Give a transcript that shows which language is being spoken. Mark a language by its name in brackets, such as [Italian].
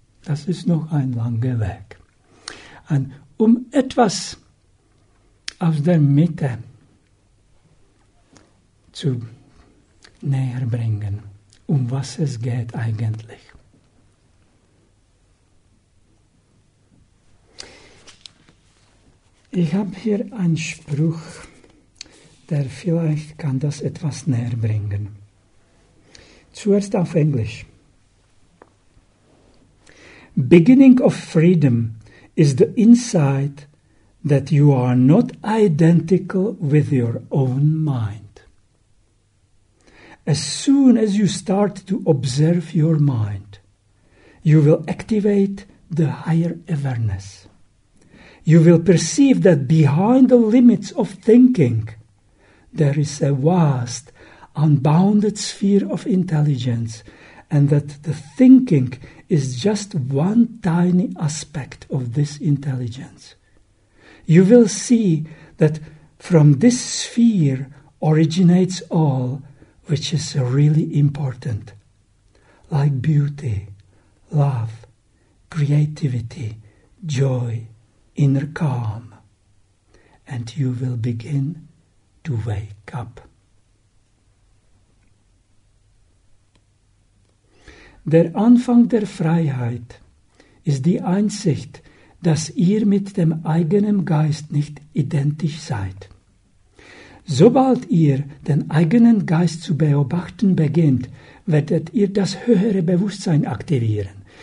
[German] Das ist noch ein langer Weg. Und etwas aus der Mitte zu näher bringen, was es geht eigentlich. Ich habe hier einen Spruch, der vielleicht kann das etwas näher bringen. Zuerst auf Englisch. [English] Beginning of freedom is the insight that you are not identical with your own mind. As soon as you start to observe your mind, you will activate the higher awareness. You will perceive that behind the limits of thinking, there is a vast, unbounded sphere of intelligence, and that the thinking is just one tiny aspect of this intelligence. You will see that from this sphere originates all which is really important, like beauty, love, creativity, joy, inner calm, and you will begin to wake up. [German] Der Anfang der Freiheit ist die Einsicht, dass ihr mit dem eigenen Geist nicht identisch seid. Sobald ihr den eigenen Geist zu beobachten beginnt, werdet ihr das höhere Bewusstsein aktivieren.